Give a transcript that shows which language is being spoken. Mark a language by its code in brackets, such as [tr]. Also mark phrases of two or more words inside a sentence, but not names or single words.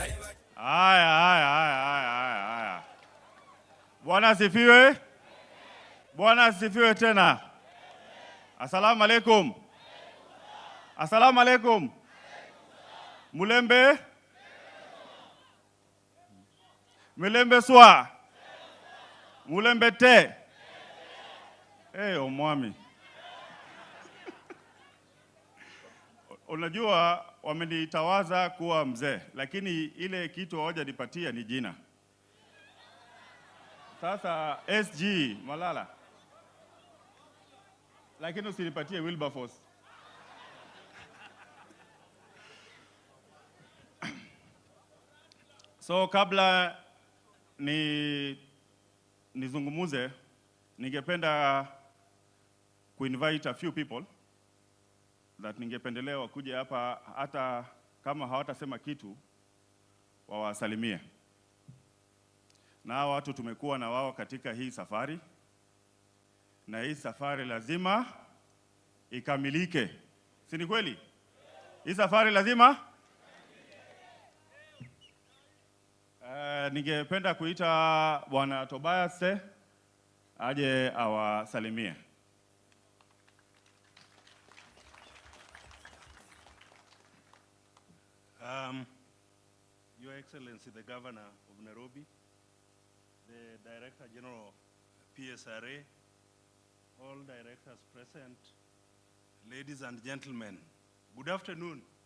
[sw] Haya. Bwana asifiwe tena. [ar] السلام عليكم. [luy] Mulembe swa. Mulembe te. Omwami. [sw] Unajua wamenitawaza kuwa mzee, lakini ile kitu hawajanipatia ni jina. Sasa SG Malala. Lakini usinipatie Wilberforce. So kabla nizungumuze, ningependa kuinvite [en] a few people [sw] that ningependelea wakuje hapa, hata kama hawatasema kitu wawasalimie. Na watu tumekuwa na wao katika hii safari, na hii safari lazima ikamilike. Si ni kweli? Hii safari lazima ningependa kuita Bwana Tobias aje awasalimie. [en] Your Excellency the Governor of Nairobi, the Director General of PSRA, all directors present, ladies and gentlemen, good afternoon.